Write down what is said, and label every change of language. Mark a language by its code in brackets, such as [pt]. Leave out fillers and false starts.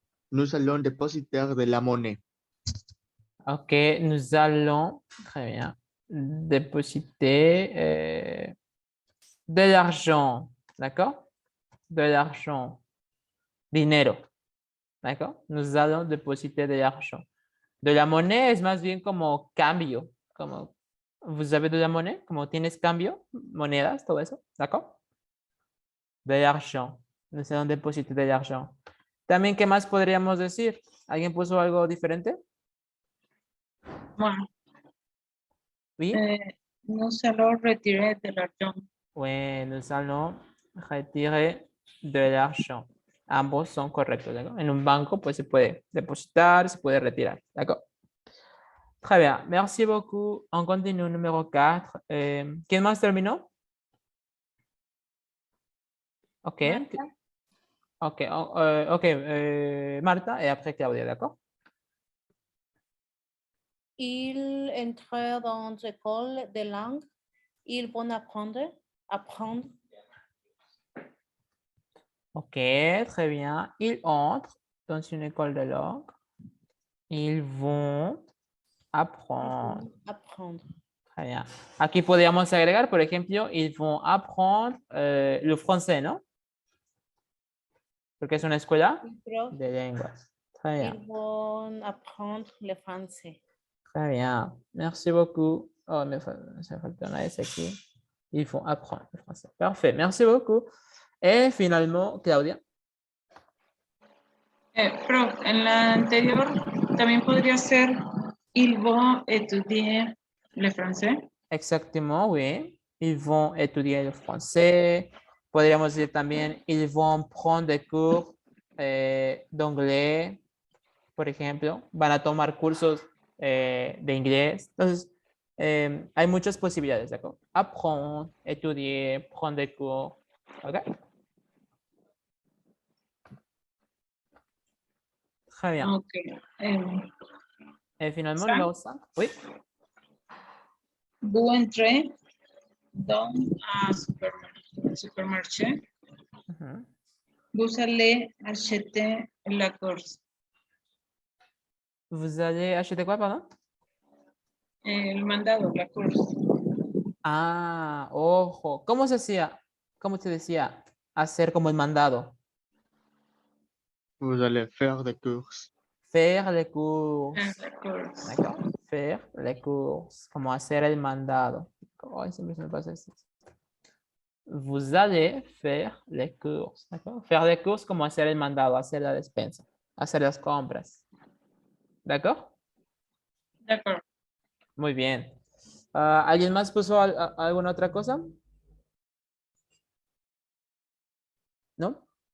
[fr] Nous allons dépositaire de la monnaie. Ok, nous allons, très bien, dépositer de l'argent, d'accord? De l'argent, dinero, d'accord? Nous allons dépositer de l'argent. [es] De la monnaie es más bien como cambio, como, [fr] vous avez de la monnaie, [es] como tienes cambio, monedas, todo eso, d'accord? [fr] De l'argent, nous allons dépositer de l'argent. [es] También, ¿qué más podríamos decir? ¿Alguien puso algo diferente? Bueno, [fr] Oui. nous allons retirer de l'argent. Oui, nous allons retirer de l'argent. [es] Ambos son correctos, ¿d'accord? En un banco, pues se puede depositar, se puede retirar, d'accord? [fr] Très bien, merci beaucoup. On continue numéro 4. [es] ¿Quién más terminó? Ok. Marta. Ok, ok. [fr] Marta et après Claudia, d'accord? Ils entrent dans l'école de langue. Ils vont apprendre. Ok, très bien. Ils entrent dans une école de langue. Ils vont apprendre. Très bien. [es] Aquí podríamos agregar, por ejemplo, [fr] ils vont apprendre le français, [es] ¿no? Porque es una escuela de lenguas. [fr] Très bien. Ils vont apprendre le français. Très bien. Merci beaucoup. [es] Oh, me falta una S aquí. [fr] Ils vont apprendre le français. Parfait. Merci beaucoup. Et finalement, Claudia. [es] Prof, en la anterior también podría ser [fr] ils vont étudier le français. Exactement, oui. Ils vont étudier le français. [es] Podríamos decir también, [fr] ils vont prendre des cours d'anglais, [es] por ejemplo. Van a tomar cursos de inglés. Entonces, hay muchas posibilidades, ¿de acuerdo? [fr] Apprendre, étudier, prendre des cours. ¿Ok? Très bien. Ok. Et finalement, Ça? numéro 5. Oui. Vous entrez dans un supermarché. Mhm. Vous allez acheter la course. Vous allez acheter quoi, pardon? [es] El mandado, [fr] la course. [es] Ah, ojo. ¿Cómo se hacía? ¿Cómo se decía? Hacer como el mandado. [fr] Vous allez faire des courses. Faire les courses. La course. D'accord? Faire les courses. [es] Como hacer el mandado. Ay, siempre se me pasa esto. [fr] Vous allez faire les courses. D'accord? Faire les courses [es] como hacer el mandado, hacer la despensa, hacer las compras. [fr] ¿D'accord? D'accord. [es] Muy bien. ¿Alguien más puso alguna otra cosa? ¿No?